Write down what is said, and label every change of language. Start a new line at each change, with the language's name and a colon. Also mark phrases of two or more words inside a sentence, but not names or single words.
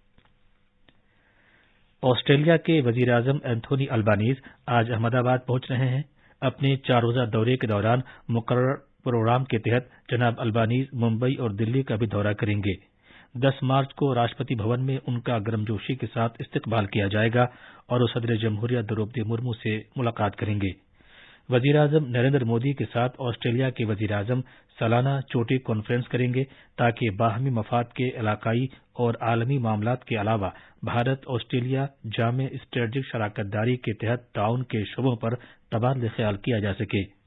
Urdu: آسٹریلیا کے وزیر اعظم اینتھونی البانیز آج احمد آباد پہنچ رہے ہیں۔ اپنے 4 روزہ دورے کے دوران مقرر پروگرام کے تحت جناب البانیز ممبئی اور دلی کا بھی دورہ کریں گے۔ 10 مارچ کو راشٹرپتی بھون میں ان کا گرمجوشی کے ساتھ استقبال کیا جائے گا اور وہ صدر جمہوریہ دروپدی مرمو سے ملاقات کریں گے۔ وزیر اعظم نریندر مودی کے ساتھ آسٹریلیا کے وزیر اعظم سالانہ چوٹی کانفرنس کریں گے تاکہ باہمی مفاد کے علاقائی اور عالمی معاملات کے علاوہ بھارت آسٹریلیا جامع اسٹریٹجک شراکت داری کے تحت تعاون کے شعبوں پر تبادلہ خیال کیا جا سکے۔